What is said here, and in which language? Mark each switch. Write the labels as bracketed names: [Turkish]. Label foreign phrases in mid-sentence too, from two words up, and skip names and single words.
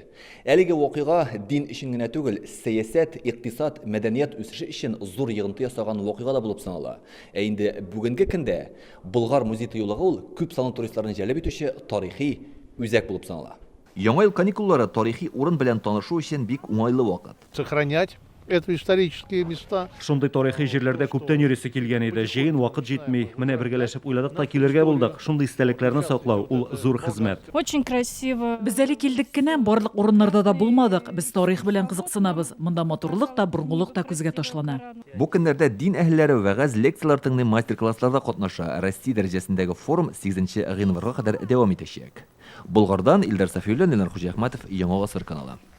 [Tatar] Әлеге вакыйга дин өчен генә түгел, сәясәт, икътисад, мәдәният үсеше өчен зур йогынты ясаган вакыйга да булып санала. Ә инде бүгенге көндә Болгар музей тыюлыгы ул күп санлы туристларны җәлеп итүче тарихи үзәк булып санала. Яңа ел каникуллары тарихи урын белән танышу өчен бик уңайлы вакыт. [Russian] Сохранять это исторические места. [Tatar] Шундый тарихи җирләрдә күптән йөрисе килгән иде. Җыен вакыт җитми. Менә бергәләшеп уйладык та килергә булдык. Шундый истәлекләрне саклау ул зур хезмәт. [Russian] Очень красиво. [Tatar] Без әле килдек кенә, барлык урыннарда да булмадык. Без тарих белән кызыксынабыз. Монда матурлык та, борынгылык та күзгә ташлана. Бу көннәрдә дин әһелләре вәгазь лекциялар тыңлый, мастер-классларда катнаша. Россия дәрәҗәсендәге форум 8 гыйнварга кадәр дәвам итәчәк. Болгардан Илдар Сафиуллин, Ленар Хуҗахматов, Яңа Гасыр каналы.